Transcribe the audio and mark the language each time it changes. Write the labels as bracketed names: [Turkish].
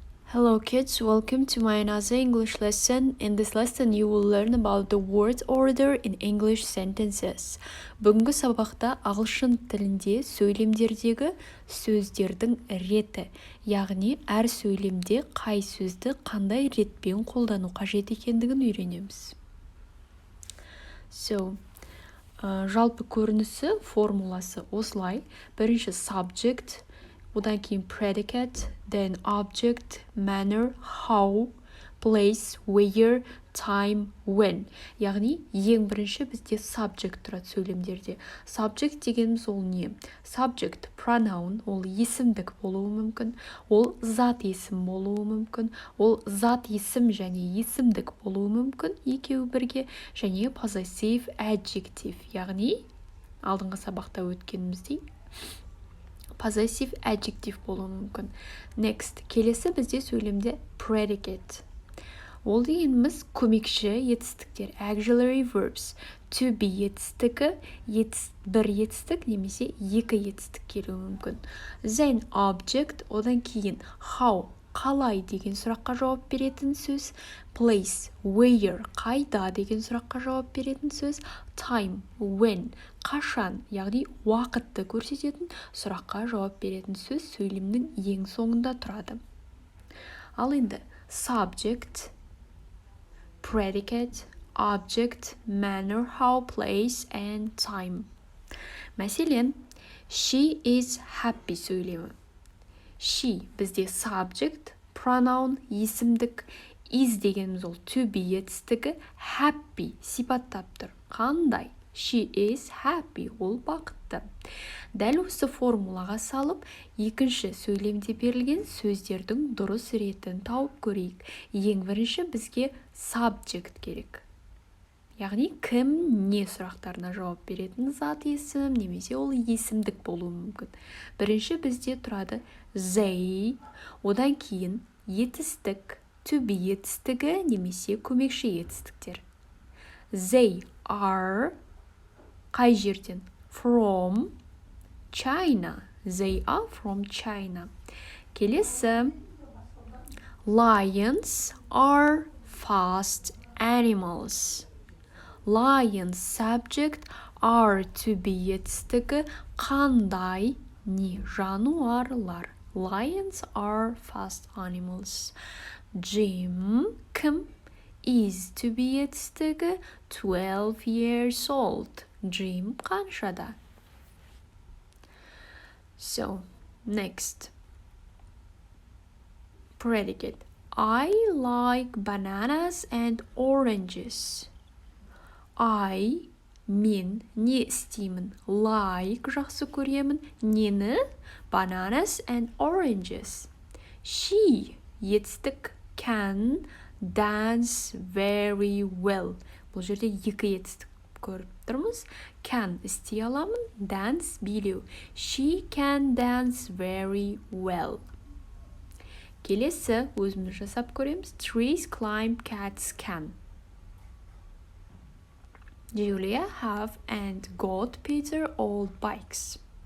[English] Hello kids, welcome to my another English lesson. In this lesson you will learn about the word order in English sentences. [Kazakh] Бүгінгі сабақта ағылшын тілінде сөйлемдердегі сөздердің реті, яғни әр сөйлемде қай сөзді қандай ретпен қолдану қажет екендігін үйренеміз. Жалпы көрінісі, формуласы осылай. Бірінші [English] subject, [Kazakh] одан кейін [English] predicate, then object, manner, how, place, where, time, when. [Kazakh] Яғни, ең бірінші бізде subject тұрады сөйлемдерде. Subject дегеніміз ол не? Subject, pronoun, ол есімдік болуы мүмкін, ол зат есім болуы мүмкін, ол зат есім және есімдік болуы мүмкін, екеуі бірге, және possessive adjective, яғни алдыңғы сабақта өткеніміздей possessive adjective болуы мүмкін. [English] Next, [Kazakh] келесі бізде сөйлемде predicate. Ол дегеніміз көмекші етістіктер, [English] auxiliary verbs. [Kazakh] To be етістігі, бір етістік немесе екі етістік келуі мүмкін. [English] Then object, [Kazakh] одан кейін how, қалай деген сұраққа жауап беретін сөз, [English] place, where, [Kazakh] қайда деген сұраққа жауап беретін сөз, [English] time, when, [Kazakh] қашан, яғни уақытты көрсететін сұраққа жауап беретін сөз сөйлемнің ең соңында тұрады. Ал енді [English] subject, predicate, object, manner, how, place and time. [Kazakh] Мәселен, [English] she is happy [Kazakh] сөйлемі. She бізде subject, pronoun, есімдік, is дегеніміз ол to be етістігі, happy сипаттап тұр. Қандай? [English] She is happy, [Kazakh] ол бақытты. Дәл осы формулаға салып, екінші сөйлемде берілген сөздердің дұрыс ретін тауып көрейік. Ең бірінші бізге subject керек. Яғни кім не сұрақтарына жауап беретін зат есім, немесе ол есімдік болуы мүмкін. Бірінші бізде тұрады they, одан кейін етістік, to be етістігі, немесе көмекші етістіктер. [English] They are, [Kazakh] қай жерден? [English] From China. They are from China. [Kazakh] Келесі, [English] lions are fast animals. Lions subject, are to be [Kazakh] етістігі, қандай, не, жануарлар. [English] Lions are fast animals. Jim, [Kazakh] кім, [English] is to be [Kazakh] етістігі, [English] 12 years old. [Kazakh] Jim қаншада? [English] So, next. Predicate. I like bananas and oranges. I, [Kazakh] мен, не істеймін? [English] Like, [Kazakh] жақсы көремін. Нені? [English] Bananas and oranges. She, [Kazakh] етістік, [English] can dance very well. [Kazakh] Бұл жерде екі етістік көріп тұрмыз. [English] Can, [Kazakh] істей аламын. [English] Dance, [Kazakh] билеу. [English] She can dance very well. [Kazakh] Келесі, өзіміз жасап көреміз. [English] Trees climb, cats can. Julia have and got Peter old bikes.